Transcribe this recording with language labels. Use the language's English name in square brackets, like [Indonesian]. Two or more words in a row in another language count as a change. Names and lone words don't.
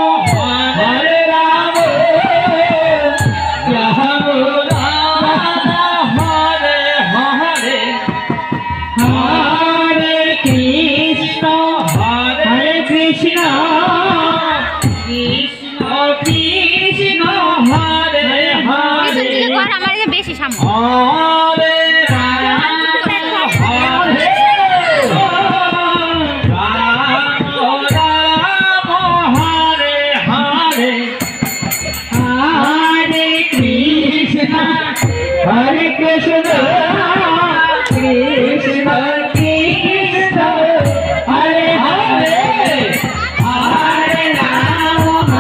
[Sanskrit] রাম রাম হরে হরে হরে কৃষ্ণ কৃষ্ণ কৃষ্ণ হরে হরে [Bangla] আমার বেশি সামনে [Sanskrit] হরে Hare Krishna, Krishna Krishna, Hare Hare, Hare Rama,